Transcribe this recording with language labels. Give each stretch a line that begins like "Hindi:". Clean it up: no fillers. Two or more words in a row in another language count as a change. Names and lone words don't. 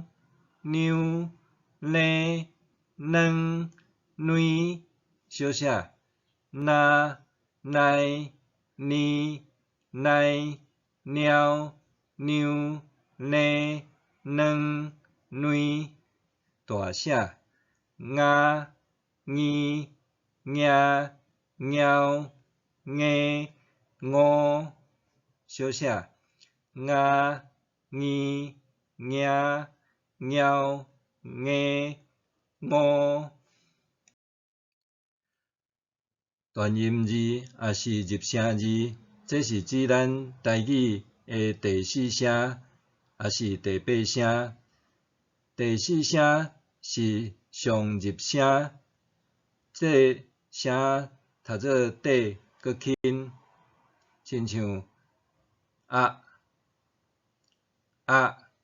Min Nan Chinese: 妞、呢、能、女，小寫那、奈、呢、奈、貓、妞、呢、能、女，大寫 nga、nghi、nghe、nhau、nghe、ngô，小寫 nga、nghi、nghe、nhau、nghe、ngô。斷音字也是入聲字，這是指咱台語的第四聲，也是第八聲。第四聲是上入聲，這聲讀做底閣輕，親像啊、啊、